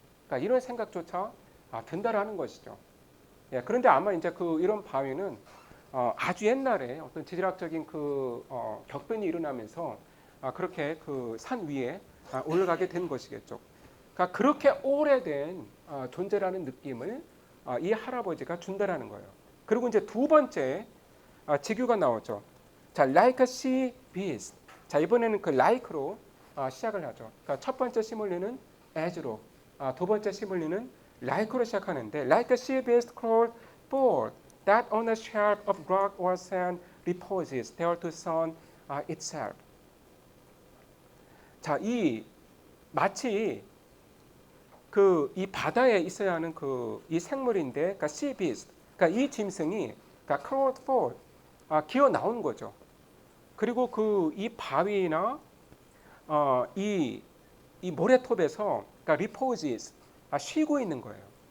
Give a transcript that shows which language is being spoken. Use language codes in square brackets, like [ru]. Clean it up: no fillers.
[ko] 그러니까 이런 생각조차 든다라는 것이죠. 그런데 아마 이제 그 이런 바위는 아주 옛날에 어떤 지질학적인 그 격변이 일어나면서 그렇게 그 산 위에 올라가게 된 것이겠죠. 그러니까 그렇게 오래된 존재라는 느낌을 이 할아버지가 준다라는 거예요. 그리고 이제 두 번째 직유가 나오죠. [en] 자, like a sea beast. [ko] 자, 이번에는 그 like로 시작을 하죠. 그러니까 첫 번째 시몰리는 as로, 두 번째 시몰리는 like로 시작하는데 [en] like a sea beast crawled forth that on a shelf of rock or sand reposes there to sun itself. [ko] 자, 이 마치 그 이 바다에 있어야 하는 그 이 생물인데, 그러니까 sea beast, 그러니까 이 짐승이 그러니까 crawled forth, 기어 나온 거죠. 그리고 그 이 바위나 이 모래톱에서 그러니까 reposes, 쉬고 있는 거예요.